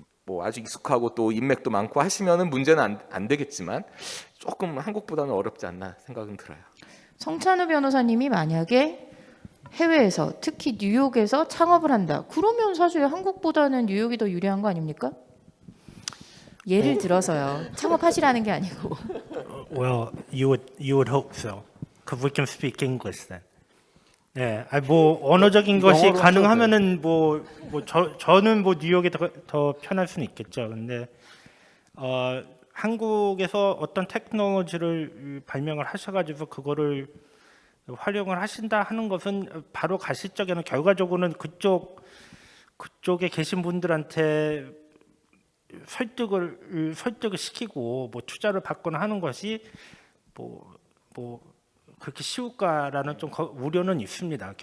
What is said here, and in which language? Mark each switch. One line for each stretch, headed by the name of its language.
Korean: 뭐 아주 익숙하고 또 인맥도 많고 하시면은 문제는 안 되겠지만 조금 한국보다는 어렵지 않나 생각은 들어요. 성찬우 변호사님이 만약에 해외에서 특히 뉴욕에서 창업을 한다. 그러면 사실 한국보다는 뉴욕이 더 유리한 거 아닙니까? 예를 들어서요. 창업하시라는 게 아니고.
English: Well, you would hope so, because we can speak English then.
Korean: 네, 아니 뭐 언어적인 것이 영어로 가능하면은 저는 뭐 뉴욕이 더 편할 수는 있겠죠. 근데 한국에서 어떤 테크놀로지를 발명을 하셔가지고 그거를 활용을 하신다 하는 것은 바로 가실 적에는 결과적으로는 그쪽에 계신 분들한테 설득을 시키고 뭐 투자를 받거나 하는 것이 뭐 그렇게 쉬울까라는 좀 우려는 있습니다.